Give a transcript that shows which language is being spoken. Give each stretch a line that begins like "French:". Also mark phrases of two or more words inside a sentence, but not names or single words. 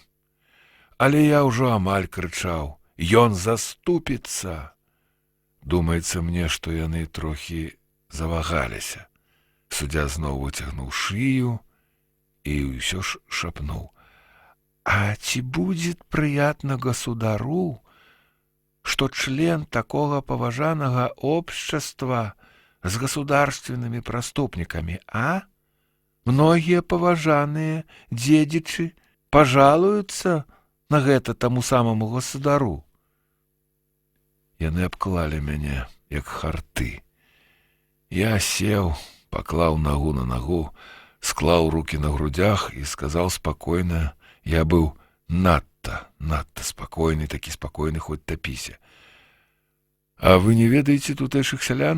Belarusian: Але я ўжо амаль крычаў: «Ён заступіцца!» Думаецца мне, што яны трохі завагаліся. Суддзя зноў выцягнуў шыю і ўсё ж шапнуў:
Russian: «А ці будет приятно государу, что член такого поважанного общества с государственными преступниками, а? Многие поважанные дедичи пожалуются на гэта таму самому государу».
Belarusian: Яны абклалі мяне, як харты. Я сеў, паклаў нагу на нагу, склаў рукі на грудях і сказаў спакойна, я быў надта спакойны, такі спакойны, хоць тапіся: «А вы не ведаеце тутэйшых сялян?